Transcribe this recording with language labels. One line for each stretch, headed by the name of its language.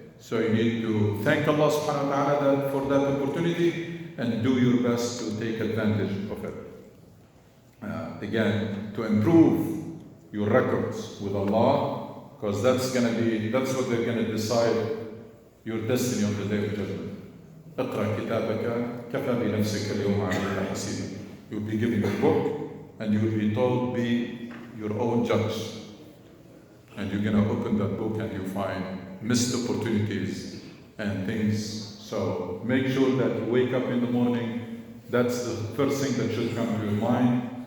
English: So you need to thank Allah subhanahu wa ta'ala for that opportunity and do your best to take advantage of it. Again, to improve your records with Allah, because that's what they're going to decide your destiny on the Day of Judgment.
Arabic: اقرأ كتابك كفى بنفسك اليوم عليك حسيبا.
English: You'll be given a book and you'll be told, be your own judge. And you're going to open that book and you find missed opportunities and things. So make sure that you wake up in the morning. That's the first thing that should come to your mind.